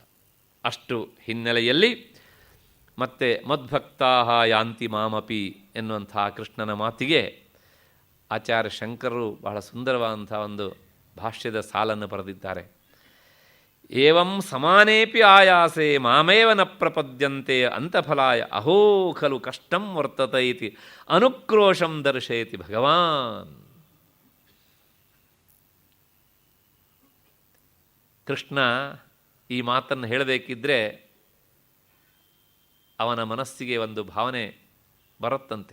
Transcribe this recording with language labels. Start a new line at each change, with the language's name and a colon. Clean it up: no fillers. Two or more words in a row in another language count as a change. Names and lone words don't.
Kannada: ಅಷ್ಟು ಹಿನ್ನೆಲೆಯಲ್ಲಿ ಮತ್ತು
Sanskrit: ಮದ್ಭಕ್ತಾ ಯಾಂತಿ ಮಾಮಪಿ
Kannada: ಎನ್ನುವಂಥ ಕೃಷ್ಣನ ಮಾತಿಗೆ ಆಚಾರ್ಯ ಶಂಕರರು ಬಹಳ ಸುಂದರವಾದಂಥ ಒಂದು ಭಾಷ್ಯದ ಸಾಲನ್ನು ಬರೆದಿದ್ದಾರೆ.
Sanskrit: ಏವಂ ಸಮಾನೇಪಿ ಆಯಾಸೆ ಮಾಮೇವ ನ ಪ್ರಪದ್ಯಂತೆ ಅಂತಫಲಾಯ ಅಹೋ ಖಲು ಕಷ್ಟಂ ವರ್ತತೆ ಇತಿ ಅನುಕ್ರೋಶಂ ದರ್ಶಯತಿ ಭಗವಾನ್.
Kannada: ಕೃಷ್ಣ ಈ ಮಾತನ್ನು ಹೇಳಬೇಕಿದ್ರೆ ಅವನ ಮನಸ್ಸಿಗೆ ಒಂದು ಭಾವನೆ ಬರುತ್ತಂತೆ.